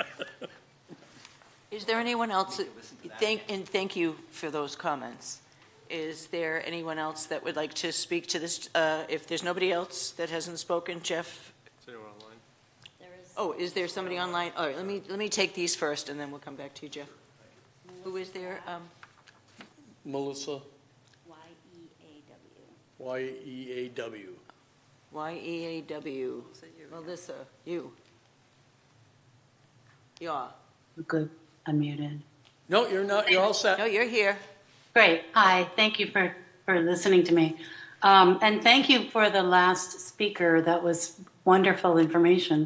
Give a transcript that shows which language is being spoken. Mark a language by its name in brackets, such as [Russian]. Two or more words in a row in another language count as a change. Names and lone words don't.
[English] Is there anyone else, thank you for those comments. Is there anyone else that would like to speak to this? If there's nobody else that hasn't spoken, Jeff? Is anyone online? Oh, is there somebody online? All right, let me take these first, and then we'll come back to you, Jeff. Who is there? Melissa, Y-E-A-W. Y-E-A-W. Y-E-A-W. Melissa, you. Yeah. Good, unmuted. No, you're not, you're all set. No, you're here. Great, hi, thank you for listening to me. And thank you for the last speaker, that was wonderful information.